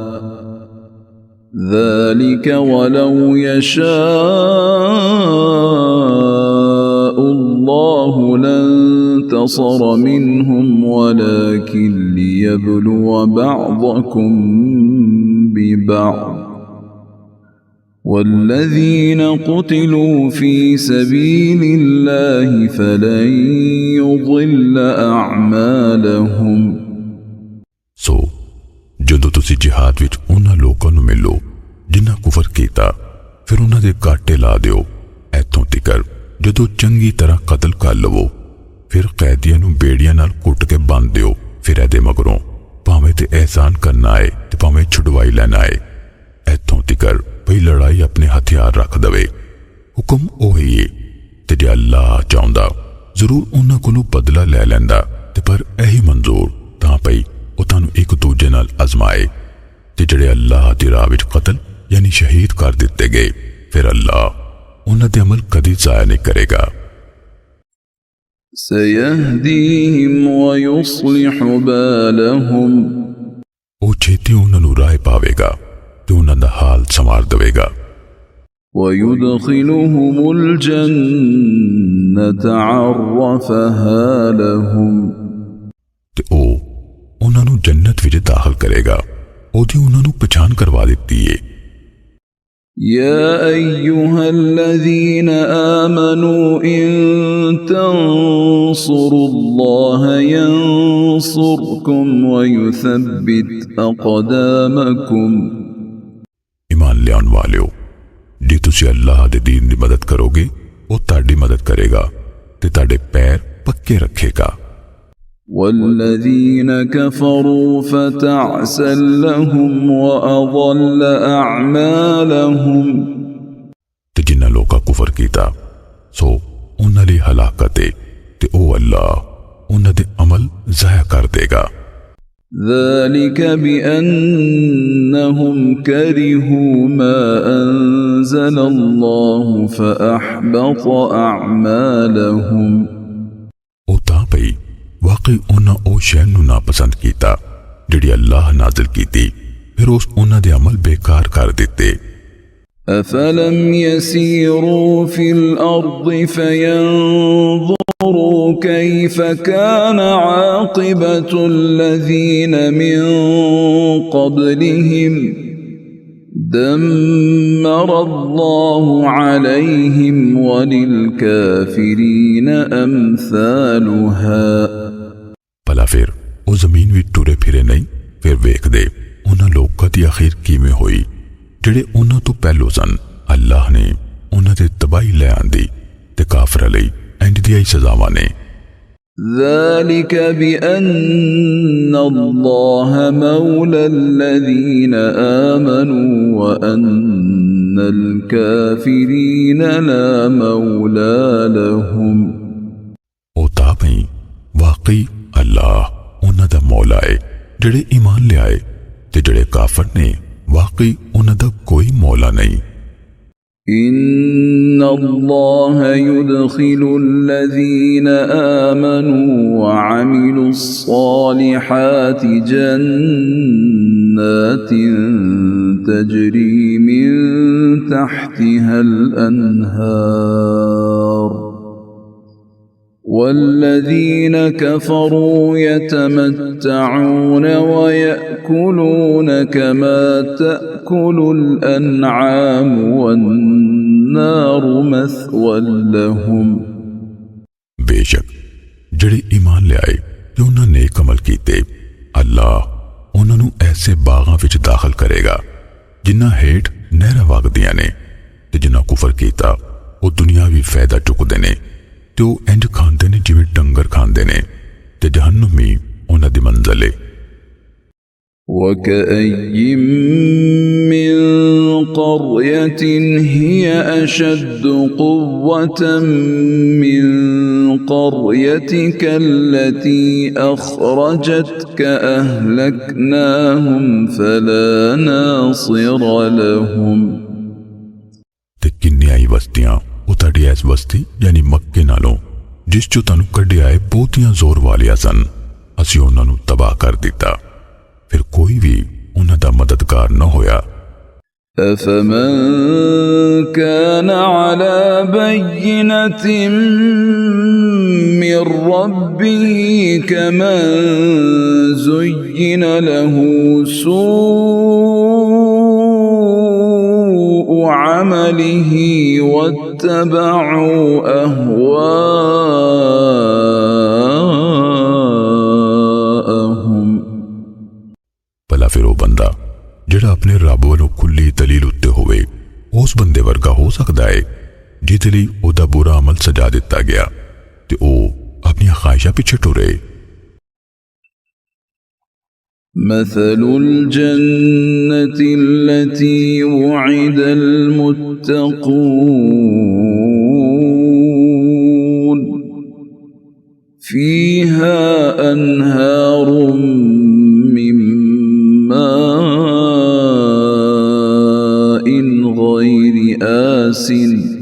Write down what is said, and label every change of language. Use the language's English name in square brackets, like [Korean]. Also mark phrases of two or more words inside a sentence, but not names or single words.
[Arabic] ذلك ولو يشاء الله لانتصر منهم ولكن ليبلو بعضكم ببعض والذين قتلوا في سبيل الله فلن يضل أعمالهم। [Punjabi] ਸੋ ਜਦੋਂ ਤੁਸੀ ਜਿਹਾਦ ਵਿਚ ਉਨ੍ਹਾਂ ਲੋਕਾਂ ਨੂੰ ਮਿਲੋ ਜਿਨ੍ਹਾਂ ਕੁਫਰ ਕੀਤਾ ਫਿਰ ਉਨ੍ਹਾਂ ਦੇ ਕਾਟੇ ਲਾ ਦਿਓ ਐਥੋਂ ਤਿਕਰ ਜਦੋਂ ਚੰਗੀ ਤਰ੍ਹਾਂ ਕਤਲ ਕਰ ਲਵੋ ਫਿਰ ਕੈਦੀਆਂ ਨੂੰ ਬੇੜੀਆਂ ਨਾਲ ਕੁਟ ਕੇ ਬੰਦ ਦਿਓ। ਫਿਰ ਏਦੇ ਮਗਰੋਂ ਭਾਵੇਂ ਤੇ ਏਹਸਾਨ ਕਰਨਾ ਆਏ ਤੇ ਭਾਵੇਂ ਛੁੜਵਾਈ ਲੈਣਾ ਆਏ ਐਥੋਂ ਤਿਕਰ ਭਈ ਲੜਾਈ ਆਪਣੇ ਹਥਿਆਰ ਰੱਖ ਦਵੇ। ਹੁਕਮ ਓਹੀ ਹੈ ਤੇ ਜੇ ਅੱਲਾਹ ਚਾਹੁੰਦਾ ਜ਼ਰੂਰ ਉਨ੍ਹਾਂ ਕੋਲੋਂ ਬਦਲਾ ਲੈ ਲੈਂਦਾ ਤੇ ਪਰ ਯਹੀ ਮਨਜ਼ੂਰ ਤਾਂ ਪਈ ਉਹ ਤੁਹਾਨੂੰ ਇੱਕ ਦੂਜੇ ਨਾਲ ਅਜ਼ਮਾਏ ਤੇ ਜਿਹੜੇ ਅੱਲਾਹ ਦੀ ਰਾਹ ਵਿੱਚ ਕਤਲ ਯਾਨੀ ਸ਼ਹੀਦ ਕਰ ਦਿੱਤੇ ਗਏ ਫਿਰ ਅੱਲਾਹ ਉਹਨਾਂ ਦੇ ਅਮਲ ਕਦੀ ਜ਼ਾਇਆ ਨਹੀਂ ਕਰੇਗਾ। [Arabic] سيهديهم ويصلح بالهم। [Punjabi] ਉਹ ਛੇਤੀ ਉਹਨਾਂ ਨੂੰ ਰਾਹ ਪਾਵੇਗਾ ਤੇ ਉਹਨਾਂ ਦਾ ਹਾਲ ਸੰਵਾਰ ਦੇਵੇਗਾ। [Arabic] ويدخلهم الجنة عرفها لهم। [Punjabi] ਤੇ ਉਹ ਉਹਨਾਂ ਨੂੰ ਜੰਨਤ ਵਿੱਚ ਦਾਖਲ ਕਰੇਗਾ ਉਹਦੀ ਉਹਨਾਂ ਨੂੰ ਪਛਾਣ ਕਰਵਾ ਦਿੱਤੀ ਏ। [Arabic] يا أيها الذين آمنوا إن تنصروا الله ينصركم ويثبت أقدامكم। [Punjabi] ਈਮਾਨ ਲਿਆਣ ਵਾਲਿਓ ਜੇ ਤੁਸੀ ਅੱਲਾਹ ਦੇ ਦੀਨ ਦੀ ਮਦਦ ਕਰੋਗੇ ਵੋ ਤਾੜੀ ਮਦਦ ਕਰੇਗਾ ਤੇ ਤਾੜੇ ਪੈਰ ਪੱਕੇ ਰੱਖੇਗਾ। [Arabic] والذين كفروا فتعسا لهم وأضل أعمالهم। [Punjabi] ਤੇ ਜਿੰਨਾ ਲੋਕਾ ਕੁਫਰ ਕੀਤਾ ਸੋ ਉਨ੍ਹਾਂ ਲਈ ਹਲਾਕਤ ਹੈ ਤੇ ਓ ਅੱਲਾਹ ਉਨ੍ਹਾਂ ਦੇ ਅਮਲ ਜ਼ਾਇਆ ਕਰ ਦੇਗਾ। [Arabic] ذلك بأنهم كرهوا ما أنزل الله فأحبط أعمالهم। [Punjabi] ਓ ਤਾਂ ਪਈ ਵਾਕਈ ਉਨ੍ਹਾਂ ਓ ਸ਼ੈ ਨੂੰ ਨਾਪਸੰਦ ਕੀਤਾ ਜਿਹੜੀ ਅੱਲਾਹ ਨਾਜ਼ਿਲ ਕੀਤੀ ਫਿਰ ਉਸ ਉਨ੍ਹਾਂ ਦੇ ਅਮਲ ਬੇਕਾਰ ਕਰ ਦਿਤੇ। [Arabic] أفلم يسيروا في الأرض فينظروا كيف كان عاقبة الذين من قبلهم دمر الله عليهم وللكافرين أمثالها [Punjabi] ਭਲਾ ਫਿਰ ਵੋ ਜ਼ਮੀਨ ਭੀ ਟੁਰੇ ਫਿਰੇ ਨਹੀਂ ਫਿਰ ਵੇਖ ਦੇ ਉਨ੍ਹਾਂ ਲੋਕਾਂ ਦੀ ਆਖ਼ਿਰ ਕਿਵੇਂ ਹੋਈ ਜਿਹੜੇ ਉਹਨਾਂ ਤੋਂ ਪਹਿਲੋਂ ਸਨ ਅੱਲਾਹ ਨੇ ਉਹਨਾਂ ਤੇ ਤਬਾਹੀ ਲੈ ਆਂਦੀ ਤੇ ਕਾਫਰਾਂ ਲਈ ਇੰਜ ਦੀਆਂ ਹੀ ਸਜ਼ਾਵਾਂ ਨੇ [Arabic] ذلك بأن الله مولى الذين آمنوا وأن الكافرين لا مولى لهم [Punjabi] ਉਹ ਤਾਂ ਭਈ ਵਾਕਈ ਅੱਲਾਹ ਉਹਨਾਂ ਦਾ ਮੌਲਾ ਹੈ ਜਿਹੜੇ ਈਮਾਨ ਲਿਆਏ ਤੇ ਜਿਹੜੇ ਕਾਫਰ ਨੇ واقعی انہاں دا کوئی مولا نہیں [Arabic] إن الله يدخل الذين آمنوا وعملوا الصالحات جنات تجري من تحتها الأنهار والذين كفروا يتمتعون ويأكلون كما تأكل الأنعام والنار مثوى لهم [Punjabi] बेशक ਜਿਹੜੇ ਈਮਾਨ ਲਿਆਏ ਤੇ ਉਹਨਾਂ ਨੇਕ ਅਮਲ ਕੀਤੇ ਅੱਲਾਹ ਉਹਨਾਂ ਨੂੰ ਐਸੇ ਬਾਗਾਂ ਵਿੱਚ ਦਾਖਲ ਕਰੇਗਾ ਜਿਨ੍ਹਾਂ ਹੇਠ ਨਹਿਰਾਂ ਵਗਦੀਆਂ ਨੇ ਤੇ ਜਿਨ੍ਹਾਂ ਕੁਫਰ ਕੀਤਾ ਉਹ ਦੁਨਿਆਵੀ ਫਾਇਦਾ ਚੁੱਕਦੇ ਨੇ ਤੇ ਉਹ ਇੰਜ ਖਾਂਦੇ ਨੇ ਜਿਵੇਂ ਡੰਗਰ ਖਾਂਦੇ ਨੇ ਤੇ ਜਹੰਨਮੀ ਉਹਨਾਂ ਦੀ ਮੰਜ਼ਲ ਹੈ [Arabic] وكأي من قرية هي أشد قوة من قريتك التي أخرجتك أهلكناهم فلا ناصر لهم [Punjabi] ਤੇ ਕਿੰਨੀਆਂ ਹੀ ਬਸਤੀਆਂ ਉਹ ਤੁਹਾਡੀ ਐਸ ਬਸਤੀ ਯਾਨੀ ਮੱਕੇ ਨਾਲੋਂ ਜਿਸ ਚੋਂ ਤੁਹਾਨੂੰ ਕੱਢਿਆ ਹੈ ਬਹੁਤੀਆਂ ਜ਼ੋਰ ਵਾਲੀਆਂ ਸਨ ਅਸੀਂ ਉਹਨਾਂ ਨੂੰ ਤਬਾਹ ਕਰ ਦਿੱਤਾ ਫਿਰ ਕੋਈ ਵੀ ਉਹਨਾਂ ਦਾ ਮਦਦਗਾਰ ਨਾ ਹੋਇਆ [Arabic] أفمن كان على بينة من ربه كمن زين له سوء عمله واتبعوا أهواءهم [Punjabi] ਭਲਾ ਫਿਰ ਉਹ ਬੰਦਾ ਜਿਹੜਾ ਆਪਣੇ ਰੱਬ ਵੱਲੋਂ ਖੁੱਲੀ ਦਲੀਲ ਉੱਤੇ ਹੋਵੇ ਉਸ ਬੰਦੇ ਵਰਗਾ ਹੋ ਸਕਦਾ ਹੈ ਜਿਹਦੇ ਲਈ ਉਹਦਾ ਬੁਰਾ ਅਮਲ ਸਜਾ ਦਿੱਤਾ ਗਿਆ ਤੇ ਉਹ ਆਪਣੀਆਂ ਖਾਹਿਸ਼ਾਂ ਪਿੱਛੇ ਟੁਰੇ [Arabic] مثل الجنة التي وعد المتقون فيها أنهار من ماء غير آسن